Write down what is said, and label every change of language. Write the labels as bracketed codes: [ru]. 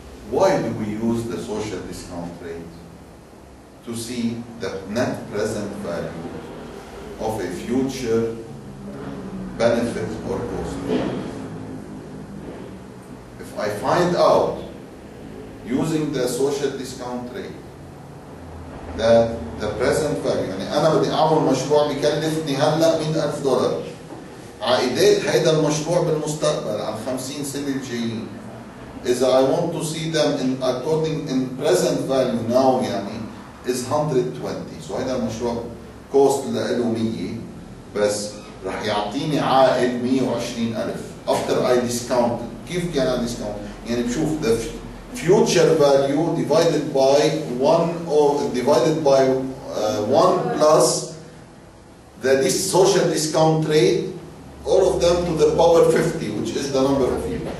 [en] Why do we use the social discount rate? To see the net present value of a future benefit or cost. If I find out using the social discount rate that the present value، [ar] أنا بدي أعمل مشروع بيكلفني هلا $100,000. عائدات هيدا المشروع بالمستقبل عن 50 سنة الجايين. إذا [en] I want to see them in present value now is 120. [ar] So هيدا المشروع cost له 100 بس رح يعطيني عائد 120,000 [en] after I discount. [ar] كيف كان [en] discount؟ [ar] بشوف [en] the future value divided by 1 plus this social discount rate, all of them to the power 50, which is the number of years.